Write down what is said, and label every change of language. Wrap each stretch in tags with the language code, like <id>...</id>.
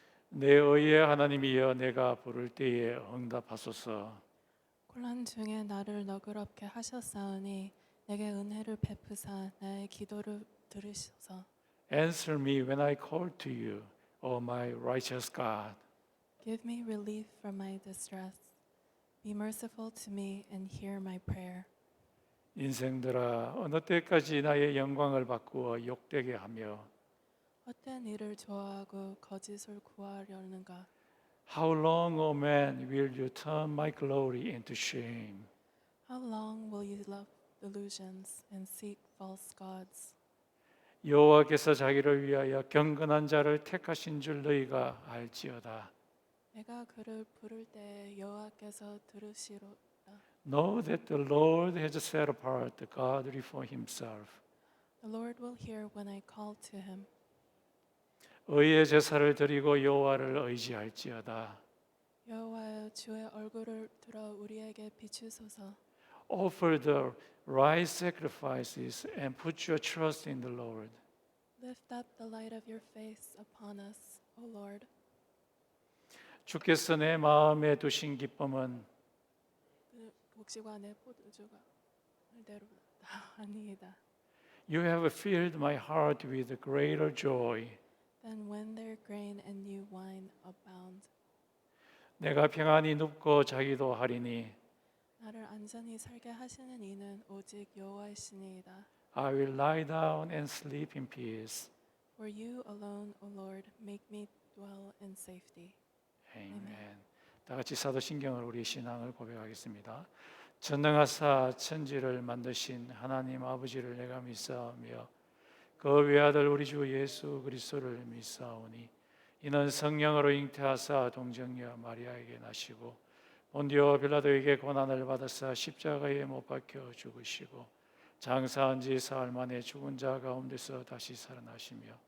<ko>내 의의 하나님이여 내가 부를 때에 응답하소서. 곤란 중에 나를 너그럽게 하셨사오니 내게 은혜를 베푸사 나의 기도를 들으소서.</ko> <en>Answer me when I call to you, O my righteous God. Give me relief from my distress. Be merciful to me and hear my prayer.</en> <ko>인생들아 어느 때까지 나의 영광을 바꾸어 욕되게 하며 헛된 일을 좋아하고 거짓을 구하려는가?</ko> <en>How long, O man, will you turn my glory into shame? How long will you love delusions and seek false gods?</en> <ko>여호와께서 자기를 위하여 경건한 자를 택하신 줄 너희가 알지어다. 내가 그를 부를 때 여호와께서 들으시로다.</ko> <en>Know that the Lord has set apart the godly for himself. The Lord will hear when I call to him.</en> <ko>의의 제사를 드리고 여호와를 의지할지어다. 여호와여 주의 얼굴을 들어 우리에게 비추소서.</ko> <en>Offer the right sacrifices and put your trust in the Lord. Lift up the light of your face upon us, O Lord.</en> <ko>주께서 내 마음에 두신 기쁨은 그 복지과 내 포도주가 말대로다 아니이다.</ko> <en>You have filled my heart with greater joy. Then when their grain and new wine abound,</en> <ko>내가 평안히 눕고 자기도 하리니 나를 안전히 살게 하시는 이는 오직 여호와이시니이다.</ko> <en>I will lie down and sleep in peace. For you alone, O Lord, make me dwell in safety.</en> <ko>아멘. 다 같이 사도신경을 우리 신앙을 고백하겠습니다. 전능하사 천지를 만드신 하나님 아버지를 내가 믿사오며 그 외아들 우리 주 예수 그리스도를 믿사오니 이는 성령으로 잉태하사 동정녀 마리아에게 나시고 본디오 빌라도에게 고난을 받으사 십자가에 못 박혀 죽으시고 장사한 지 사흘 만에 죽은 자 가운데서 다시 살아나시며</ko>